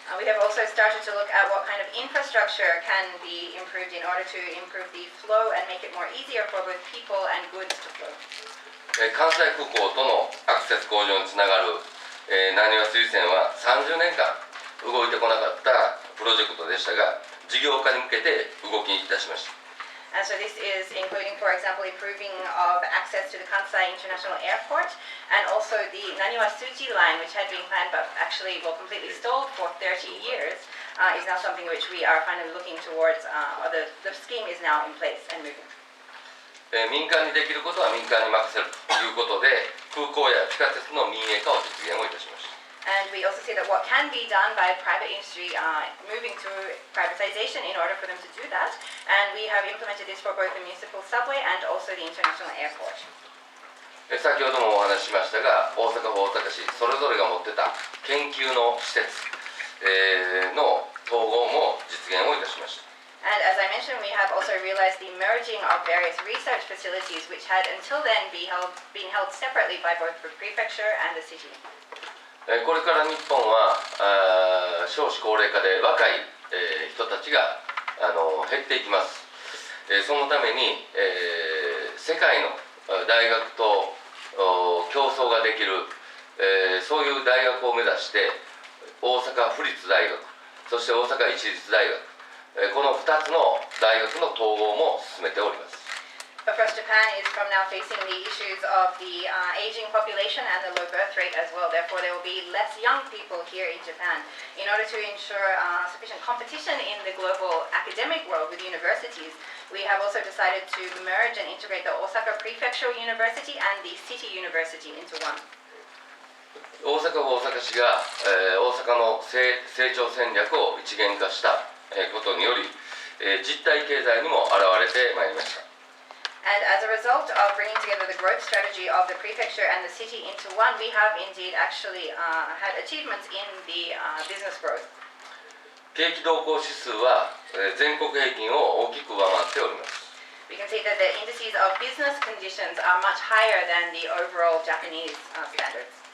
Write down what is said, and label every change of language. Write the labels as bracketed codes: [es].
[en] We have also started to look at what kind of infrastructure can be improved in order to improve the flow and make it more easier for both people and goods to flow. [ja] 関西空港とのアクセス向上につながるなにわ水線は30年間動いてこなかったプロジェクトでしたが、事業化に向けて動きいたしました。 [en] And so this is including, for example, improving of access to the Kansai International Airport and also the Naniwa-Tsuji line, which had been planned but actually completely stalled for 30 years, is now something which we are finally looking towards, or the scheme is now in place and moving. [ja] 民間にできることは民間に任せるということで、空港や地下鉄の民営化を実現をいたしました。 [en] And we also see that what can be done by private industry moving to privatization in order for them to do that. And we have implemented this for both the municipal subway and also the international airport. [ja] 先ほどもお話ししましたが、大阪府、大阪市、それぞれが持ってた研究の施設の統合も実現をいたしました。 [en] And as I mentioned, we have also realized the merging of various research facilities which had until then been held separately by both the prefecture and the city. [ja] これから日本は少子高齢化で若い人たちが減っていきます。そのために世界の大学と競争ができるそういう大学を目指して大阪府立大学、そして大阪市立大学、この2つの大学の統合も進めております。 [en] But first, Japan is from now facing the issues of the aging population and the low birth rate as well. Therefore, there will be less young people here in Japan. In order to ensure sufficient competition in the global academic world with universities, we have also decided to merge and integrate the Osaka Prefectural University and the City University into one. [ja] 大阪府、大阪市が大阪の成長戦略を一元化したことにより、実体経済にも現れてまいりました。 [en] And as a result of bringing together the growth strategy of the prefecture and the city into one, we have indeed actually had achievements in the business growth. [ja] 景気動向指数は全国平均を大きく上回っております。 [en] We can see that the indices of business conditions are much higher than the overall Japanese standards.